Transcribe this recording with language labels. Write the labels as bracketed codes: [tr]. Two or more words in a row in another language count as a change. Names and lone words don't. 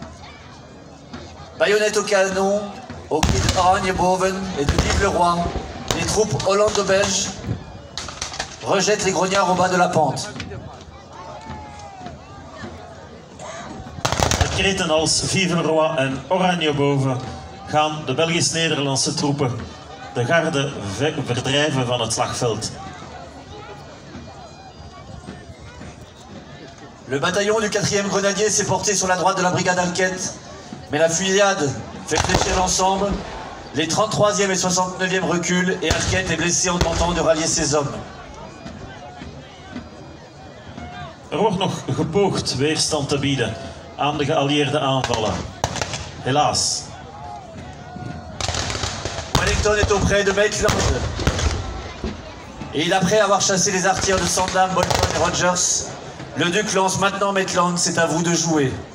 [fr] Baïonnette au canon, au cri de [nl] Hargne boven [fr] et de vive le roi, les troupes hollando-belges rejettent les grognards au bas de la pente. [nl] Met kreten als [fr] Vive le Roi [nl] en Oranje boven gaan de Belgisch-Nederlandse troepen de garde verdrijven van het slagveld. [fr] Le bataillon du 4e grenadier s'est porté sur la droite de la brigade Alquette, mais la fusillade fait fléchir l'ensemble. Les 33e et 69e reculent et Alquette est blessé en tentant de rallier ses hommes. [nl] Er wordt nog gepoogd weerstand te bieden aan de geallieerde aanvallen. Helaas. [fr] Wellington est auprès de Maitland. Et après avoir chassé les artilleurs de Sandham, Bolton et Rogers, le duc lance maintenant Maitland, c'est à vous de jouer.